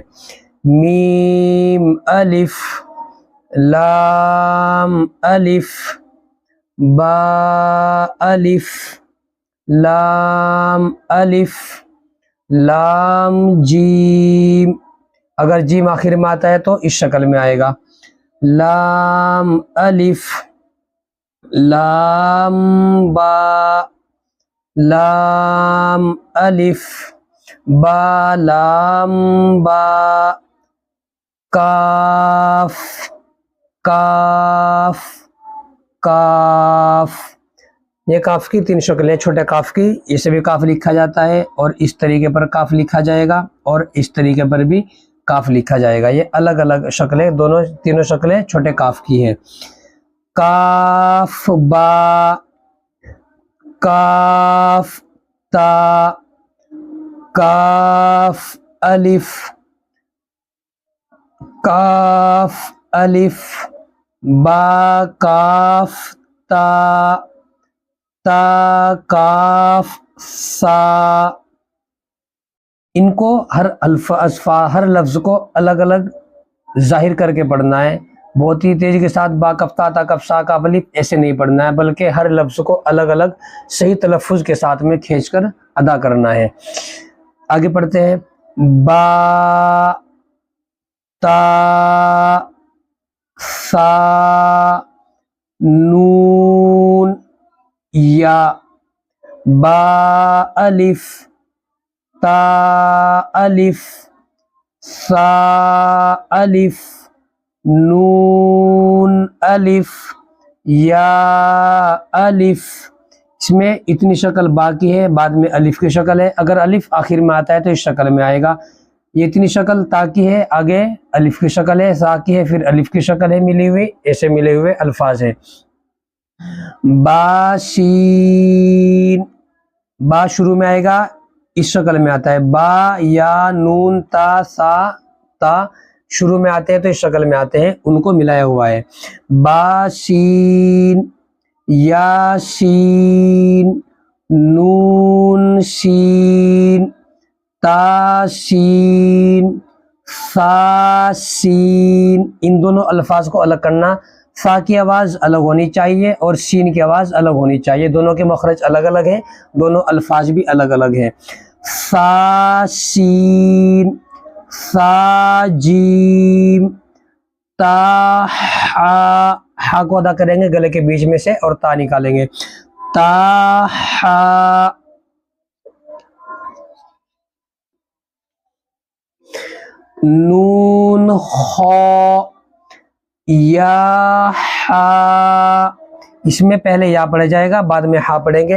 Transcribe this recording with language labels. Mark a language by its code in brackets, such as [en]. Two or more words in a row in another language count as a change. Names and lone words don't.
[ur] میم الف، لام الف، با الف، لام الف، لام جیم، اگر جیم آخر میں آتا ہے تو اس شکل میں آئے گا۔ لام الف، لام با، لام الف، با لام با، کاف، کاف، کاف، یہ کاف کی تین شکلیں، چھوٹے کاف کی، اسے بھی کاف لکھا جاتا ہے، اور اس طریقے پر کاف لکھا جائے گا، اور اس طریقے پر بھی کاف لکھا جائے گا۔ یہ الگ الگ شکلیں، دونوں تینوں شکلیں چھوٹے کاف کی ہیں۔ کاف با، کاف تا، کاف الف، کاف الف، با کاف تا، تا کاف سا۔ ان کو ہر لفظ کو الگ الگ ظاہر کر کے پڑھنا ہے، بہت ہی تیزی کے ساتھ با کف تا، تا کف سا کاف الف ایسے نہیں پڑھنا ہے، بلکہ ہر لفظ کو الگ الگ صحیح تلفظ کے ساتھ میں کھینچ کر ادا کرنا ہے۔ آگے پڑھتے ہیں۔ با، تا، سا، نون، یا۔ با الف، تا الف، سا الف، نون الف، یا الف۔ اس میں اتنی شکل با کی ہے، بعد میں الف کی شکل ہے، اگر الف آخر میں آتا ہے تو اس شکل میں آئے گا۔ یہ اتنی شکل تا کی ہے، آگے الف کی شکل ہے، سا کی ہے، پھر الف کی شکل ہے ملی ہوئی، ایسے ملے ہوئے الفاظ ہیں۔ با شین، با شروع میں آئے گا، اس شکل میں آتا ہے۔ با یا نون تا سا تا شروع میں آتے ہیں تو اس شکل میں آتے ہیں، ان کو ملایا ہوا ہے۔ با شین، یا شین، نون شین، تا شین، سا سین، ان دونوں الفاظ کو الگ کرنا، فا کی آواز الگ ہونی چاہیے اور سین کی آواز الگ ہونی چاہیے، دونوں کے مخرج الگ الگ ہیں، دونوں الفاظ بھی الگ الگ ہیں۔ فا سین، فا جیم، تا ہا، ہا کو ادا کریں گے گلے کے بیچ میں سے اور تا نکالیں گے، تا ہا، نون خا، یا ہا، اس میں پہلے یا پڑھا جائے گا بعد میں ہا پڑھیں گے۔